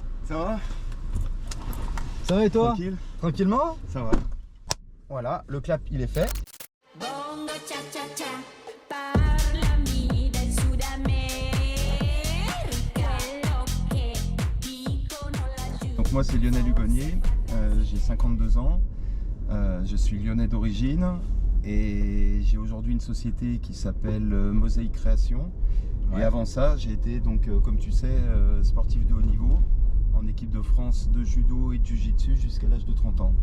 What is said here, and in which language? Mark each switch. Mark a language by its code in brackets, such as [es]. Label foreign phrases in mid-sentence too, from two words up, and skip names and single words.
[fr] Ça va? Ça va et toi? Tranquille? Tranquillement? Ça va. Voilà, le clap il est fait. [it] Bongo cha cha cha, parlami del Sud America, quello che dicono laggiù. [fr] Donc moi c'est Lionel Hugonnier, j'ai 52 ans, je suis lyonnais d'origine et j'ai aujourd'hui une société qui s'appelle Mosaïque Création. Ouais. Et avant ça j'ai été donc comme tu sais sportif de haut niveau en équipe de France de judo et de jiu-jitsu jusqu'à l'âge de 30 ans.